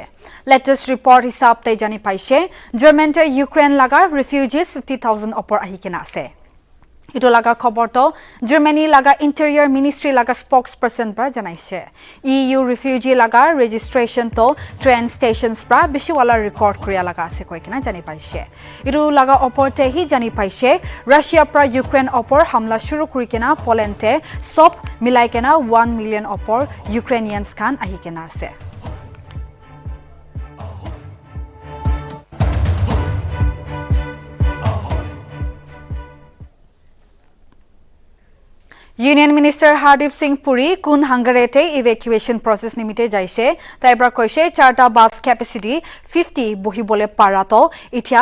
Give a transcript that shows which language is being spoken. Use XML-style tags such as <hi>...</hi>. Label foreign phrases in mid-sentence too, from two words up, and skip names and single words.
<en>Latest report</en> <nag>hisab te jani paise German te Ukraine laga refugees 50,000 opor ahi kena ase. Itu laga khobor to Germany laga</nag> <en>interior ministry</en> <nag>laga spokesperson pra janaise EU refugee laga registration to</nag> <en>train stations</en> <nag>pra bishi wala record kriya laga ase koi kena jani paise itu laga opor te hi jani paise Russia pra Ukraine opor hamla shuru kuri kena Poland te sob milai kena 1 million opor Ukrainians khan ahi kena ase. Union Minister Hardip Singh Puri kun hangarete</nag> <en>evacuation process</en> <nag>nimite jaise taibra koise charta</nag> <en>bus capacity</en> <nag>50 bohibole parato itia</nag>